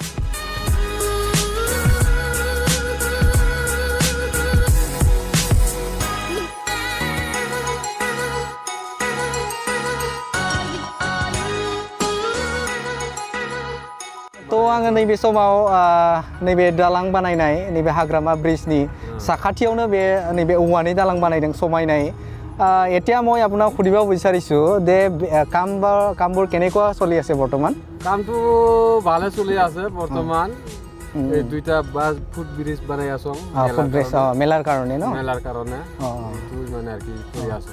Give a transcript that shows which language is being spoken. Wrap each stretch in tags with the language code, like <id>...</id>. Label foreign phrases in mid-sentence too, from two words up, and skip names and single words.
<brx>थ' आङो नैबे समाव नैबे दालां बानायनाय नैबे हाग्रामा ब्रिजनि साखाथियावनो बे नैबे औवानि दालां बानायदों समायनाय</brx> <as>এতিয়া মই আপোনাক সুধিব বিচাৰিছোঁ যে কামবোৰ কেনেকুৱা চলি আছে বৰ্তমান কামটো ভালে চলি আছে বৰ্তমান এই দুইটা ফুট ব্ৰিজ বনাই আছোঁ মেলাৰ কাৰণে ন মেলাৰ কাৰণে মানে আর কি কৰি আছে</as>